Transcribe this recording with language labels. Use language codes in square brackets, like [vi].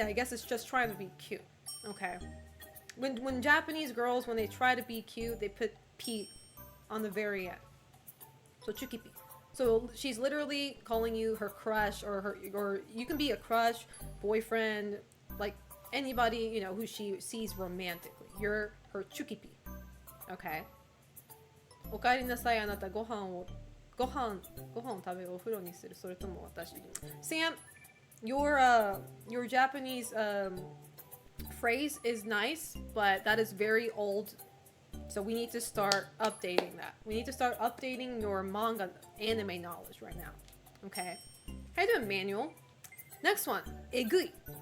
[en] I guess it's just trying to be cute. Okay. When Japanese girls, when they try to be cute, they put P on the very end. So chukipi. So she's literally calling you her crush, or you can be a crush, boyfriend, like anybody, you know, who she sees romantically. You're her chukipi. Okay. [ja] おかえりなさい、あなたご飯を食べお風呂にする、それとも私に。 [en] Sam, your Japanese phrase is nice, but that is very old. So we need to start updating that. We need to start updating your manga anime knowledge right now. Okay. How you doing, Manuel? Next one, egui.